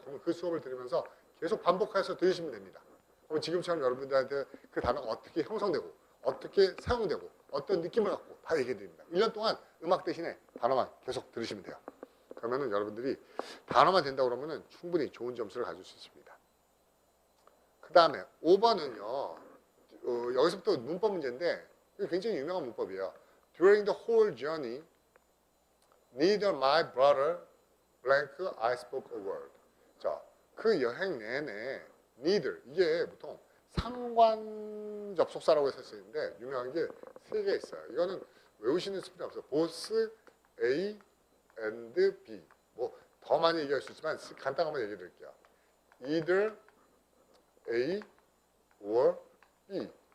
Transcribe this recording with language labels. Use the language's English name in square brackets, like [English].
[Korean] 그러면 그 수업을 들으면서 계속 반복해서 들으시면 됩니다. 그럼 지금처럼 여러분들한테 그 단어가 어떻게 형성되고 어떻게 사용되고 어떤 느낌을 갖고 다 얘기해 드립니다. 1년 동안 음악 대신에 단어만 계속 들으시면 돼요. 그러면은 여러분들이 단어만 된다고 그러면은 충분히 좋은 점수를 가질 수 있습니다. 그 다음에 5번은요. 여기서부터 문법 문제인데 이게 굉장히 유명한 문법이에요. [English] During the whole journey, neither my brother blank I spoke a word. [Korean] 자, 그 여행 내내 neither 이게 보통 상관 접속사라고 해서 쓰는데 유명한 게 3개 있어요. 이거는 외우시는 필요 없어요. [English] both A and B. [Korean] 뭐 더 많이 얘기할 수 있지만 간단하게 얘기해 드릴게요. [English] either A or B.